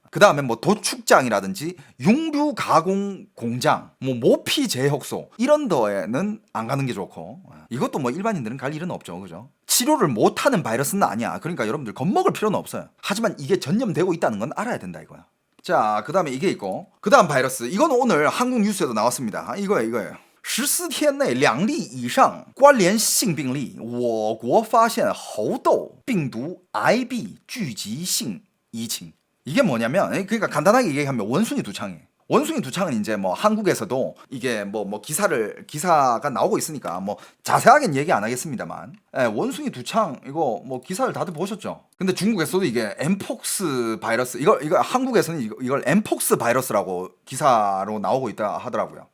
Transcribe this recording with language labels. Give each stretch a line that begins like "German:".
Korean: 그 다음에 뭐 도축장이라든지 융류 가공 공장, 뭐 모피 제혁소 이런 데에는 안 가는 게 좋고, 이것도 뭐 일반인들은 갈 일은 없죠, 그죠? 치료를 못하는 바이러스는 아니야. 그러니까 여러분들 겁먹을 필요는 없어요. 하지만 이게 전염되고 있다는 건 알아야 된다 이거야. 자, 그 다음에 이게 있고, 그 다음 바이러스, 이거는 오늘 한국 뉴스에도 나왔습니다. 이거예요.
Chinese: 14天内2例以上关联性病例，我国发现猴痘病毒 IB 聚集性疫情。
Korean: 이게 뭐냐면, 그러니까 간단하게 얘기하면 원숭이 두창이에요. 원숭이 두창은 이제 뭐 한국에서도 이게 뭐 기사가 나오고 있으니까 뭐 자세하게는 얘기 안 하겠습니다만, 원숭이 두창 이거 뭐 기사를 다들 보셨죠? 근데 중국에서도 이게 엠폭스 바이러스, 이거 한국에서는 이걸 엠폭스 바이러스라고 기사로 나오고 있다 하더라고요.